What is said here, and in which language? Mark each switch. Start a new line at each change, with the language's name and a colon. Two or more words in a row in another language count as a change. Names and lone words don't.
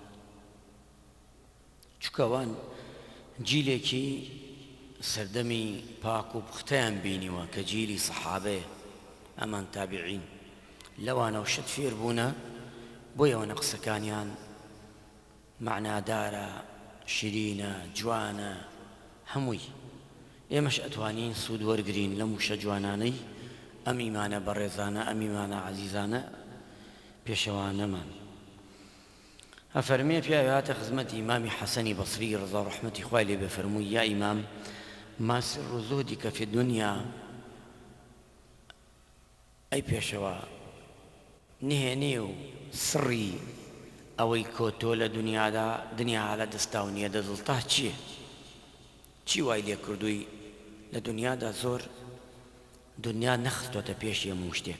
Central Kurdish: چونکە ئەوان جیلێکی سەردەمی پاک و پوختەیان بینیوە کە جیلی سەحابەیە، ئەمان تابعین، لەوانەوە شت فێر بوونە، بۆیەوە قسەکانیان معنادارە، شیرینە، جوانە، هەمووی. ئێمەش ئەتوانین سوود وەرگرین لەم وشە جوانانەی ئەم ئیمانە بەڕێزانە، ئەم ئیمانە عەزیزانە پێشەوانەمان. ئەفەرمێ پیاوێ هاتە خزمەتی ئیمامی حەسەنی بەسری ڕەزا و ڕەحمەتی خوای لێ بێ، فەرمووی: یا ئیمام،
Arabic: ما سر زهدك في الدنيا؟
Central Kurdish: ئەی پێشەوە، نهێنێ و سڕی ئەوەی کۆتۆ لە دنیا لە دەستاو نییە دەزڵتا چییە؟ چی وای لێ کردووی لە دنیادا؟ زۆر دنیا نەخستۆتە پێش هەموو شتێک.